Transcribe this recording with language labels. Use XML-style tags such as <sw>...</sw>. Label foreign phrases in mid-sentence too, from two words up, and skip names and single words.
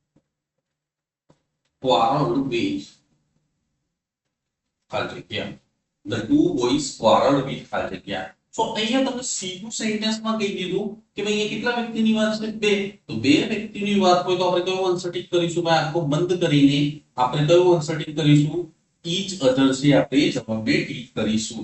<en>quarreled with yeah. The two boys quarreled with</en> <gu>ખાલી જગ્યા. So અહીંયા તમને સીધું સેન્ટેન્સમાં કહી દીધું કે ભાઈ અહીંયા કેટલા વ્યક્તિની વાત છે? બે. તો બે વ્યક્તિની વાત હોય તો આપણે કયું</gu> <en>answer tick</en> <gu>કરીશું? ભાઈ આખો બંધ કરીને આપણે કયું</gu> <en>answer tick</en> <gu>કરીશું?</gu> <en>each other</en> <gu>છે આપણે જવાબને ટીક કરીશું.</gu>